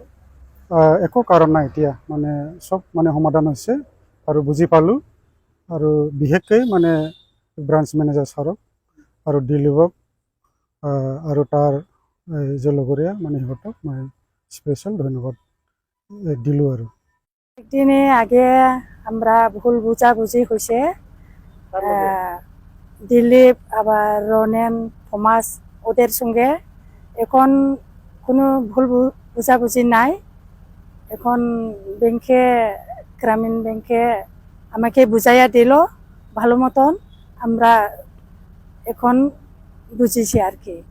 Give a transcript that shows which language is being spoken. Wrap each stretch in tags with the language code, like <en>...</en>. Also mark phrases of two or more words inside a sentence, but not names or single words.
<as>একো কাৰণ নাই। এতিয়া মানে চব মানে সমাধান হৈছে আৰু বুজি পালোঁ। আৰু বিশেষকৈ মানে</as> <en>branch manager</en> <as>ছাৰক আৰু দিলীপক আৰু তাৰ যে লগৰীয়া মানে সিহঁতক মই স্পেশাল ধন্যবাদ দিলোঁ আর।</as> <bn>একদিন আগে আমরা ভুল বুঝাবুঝি হয়েছে, দিলীপ আবার রনেন থমাস ওদের সঙ্গে। এখন কোনো ভুল বুঝাবুঝি নাই। এখন ব্যাংকে গ্রামীণ ব্যাংকে আমাকে বুঝাইয়া দিল ভালো মতন, আমরা এখন বুঝেছি আর কি।</bn>